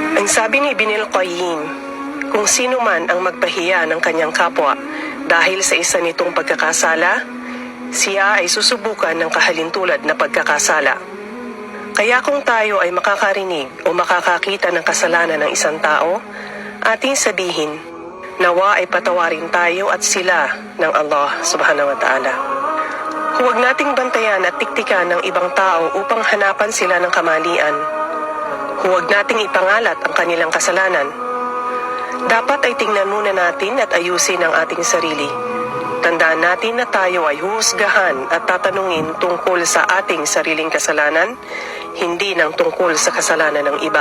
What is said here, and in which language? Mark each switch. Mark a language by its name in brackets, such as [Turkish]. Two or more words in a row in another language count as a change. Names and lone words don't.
[Filipino] Sabi ni Ibn al-Qayyim, kung sino man ang magpahiya ng kanyang kapwa dahil sa isa nitong pagkakasala, siya ay susubukan ng kahalintulad na pagkakasala. Kaya kung tayo ay makakarinig o makakakita ng kasalanan ng isang tao, ating sabihin, nawa ay patawarin tayo at sila ng Allah [Arabic] سبحانه وتعالى. [Filipino] Huwag nating bantayan at tiktikan ng ibang tao upang hanapan sila ng kamalian. Huwag nating ipangalat ang kanilang kasalanan. Dapat ay tingnan muna natin at ayusin ang ating sarili. Tandaan natin na tayo ay huhusgahan at tatanungin tungkol sa ating sariling kasalanan, hindi ng tungkol sa kasalanan ng iba.